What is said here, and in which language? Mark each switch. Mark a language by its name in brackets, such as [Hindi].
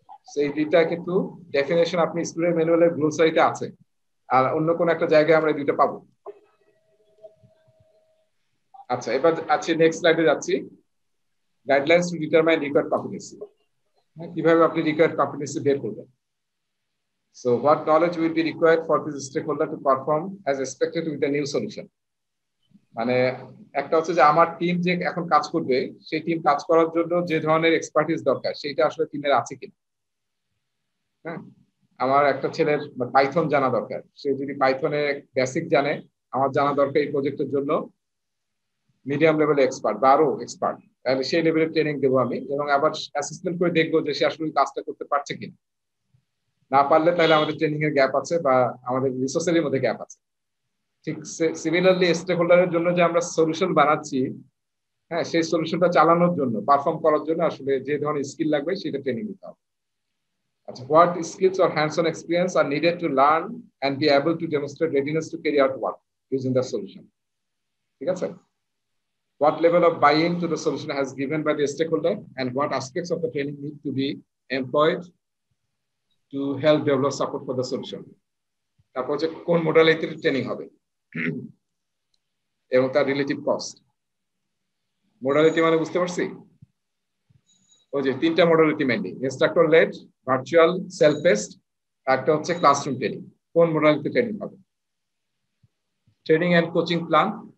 [Bangla] So এই দুইটা কিন্তু ডেফিনেশন আপনি স্কুলের ম্যানুয়ালের গ্লোসারিতে আছে, আর অন্য কোন একটা জায়গায় আমরা দুইটা পাবো। আচ্ছা, এবার আছি নেক্সট স্লাইডে যাচ্ছি। [English] Guidelines to determine required competency. [Bangla] কিভাবে আপনি রিকোয়ার্ড কম্পিটেন্সি বের করবেন? [English] So what knowledge will be required for this stakeholder to perform as expected with the new solution? [Bangla] মানে একটা হচ্ছে যে আমার টিম যে এখন কাজ করবে, সেই টিম কাজ করার জন্য যে ধরনের এক্সপার্টিস দরকার সেটা আসলে টিমের আছে কিনা। হ্যাঁ, আমার একটা ছেলের পাইথন জানা দরকার, সে যদি পাইথনের বেসিক জানে, আমার জানা দরকার এই প্রজেক্টের জন্য মিডিয়াম লেভেলে এক্সপার্ট বা আরো এক্সপার্ট, তাহলে সেই লেভেলের ট্রেনিং দেবো আমি, এবং আবার অ্যাসেসমেন্ট করে দেখবো যে সে আসলে কাজটা করতে পারছে কিনা। না পারলে তাহলে আমাদের ট্রেনিং এর গ্যাপ আছে বা আমাদের রিসোর্সের মধ্যে গ্যাপ আছে। ঠিক সিমিলারলি স্টেক হোল্ডারের জন্য যে আমরা সলিউশন বানাচ্ছি, হ্যাঁ, সেই সলিউশনটা চালানোর জন্য, পারফর্ম করার জন্য আসলে যে ধরনের স্কিল লাগবে সেটা ট্রেনিং দিতে হবে। [English] আচ্ছা, what skills or hands on experience are needed to learn and be able to demonstrate readiness to carry out work using the solution. [Bangla] ঠিক আছে? [English] What level of buy-in to the solution has given by the stakeholder, and what aspects of the training need to be employed to help develop support for the solution. [Bangla] তারপর হচ্ছে কোন মডালিটির training হবে এবং তার relative cost. Modality মানে বুঝতে পারছি, ওই যে তিনটা modality mainly, instructor lead, virtual, self paste, একটা হচ্ছে ক্লাসরুম ট্রেনিং। কোন মডালিটি ট্রেনিং হবে? [English] Training and coaching plan.